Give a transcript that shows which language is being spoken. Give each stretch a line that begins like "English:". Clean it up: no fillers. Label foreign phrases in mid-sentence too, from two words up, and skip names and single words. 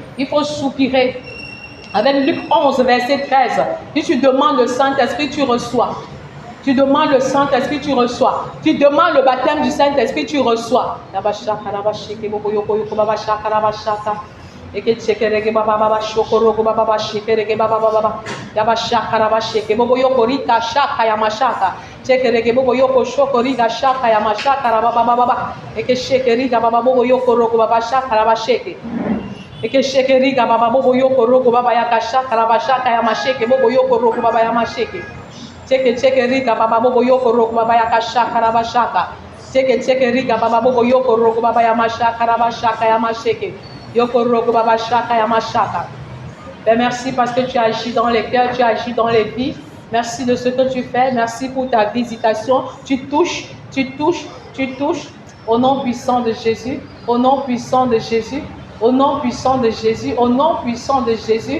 French: Il faut soupirer. Avec Luc 11, verset 13. Si tu demandes le Saint-Esprit, tu reçois. Tu demandes le Saint-Esprit, tu reçois. Tu demandes le baptême du Saint-Esprit, tu reçois. Et que tchekerege baba baba shokorogo baba baba shekerege baba baba yaba shakara sheke bobo yokori ka shaka ya mashaka tchekerege bobo yoko shokori ga shaka ya mashaka baba baba et que shekeri ga baba bobo yokorogo baba shakara ba sheke et que shekeri ga baba bobo yokorogo baba ya ka shakara ba shaka ya masheke bobo yokorogo baba ya masheke tchekeri ga baba bobo yokorogo baba ya ka shakara ba shaka tchekeri ga baba bobo yokorogo baba ya mashaka ba shaka ya masheke. Merci parce que tu agis dans les cœurs, tu agis dans les vies. Merci de ce que tu fais. Merci pour ta visitation. Tu touches. Au nom puissant de Jésus. Au nom puissant de Jésus. Au nom puissant de Jésus. Au nom puissant de Jésus.